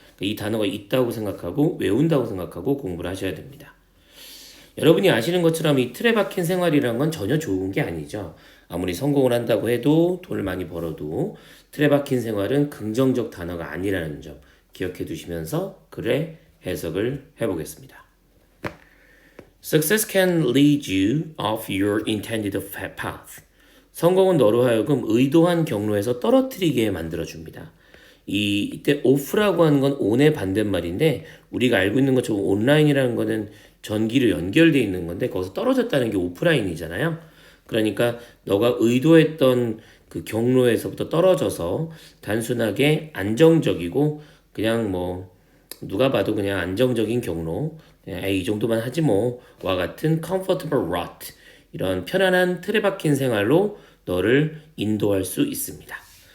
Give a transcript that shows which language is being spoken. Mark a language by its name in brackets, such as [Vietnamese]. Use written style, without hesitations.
[Korean] 이 단어가 있다고 생각하고 외운다고 생각하고 공부를 하셔야 됩니다. 여러분이 아시는 것처럼 이 틀에 박힌 생활이란 건 전혀 좋은 게 아니죠. 아무리 성공을 한다고 해도 돈을 많이 벌어도 틀에 박힌 생활은 긍정적 단어가 아니라는 점 기억해 두시면서 글의 해석을 해보겠습니다. [English] Success can lead you off your intended path. [Korean] 성공은 너로 하여금 의도한 경로에서 떨어뜨리게 만들어줍니다. 이때 off라고 하는 건 on의 반대말인데 우리가 알고 있는 것처럼 온라인이라는 거는 전기로 연결되어 있는 건데 거기서 떨어졌다는 게 오프라인이잖아요. 그러니까 너가 의도했던 그 경로에서부터 떨어져서 단순하게 안정적이고 그냥 뭐 누가 봐도 그냥 안정적인 경로 그냥 이 정도만 하지 뭐와 같은 [English] comfortable rut [Korean] 이런 편안한 틀에 박힌 생활로 너를 인도할 수 있습니다.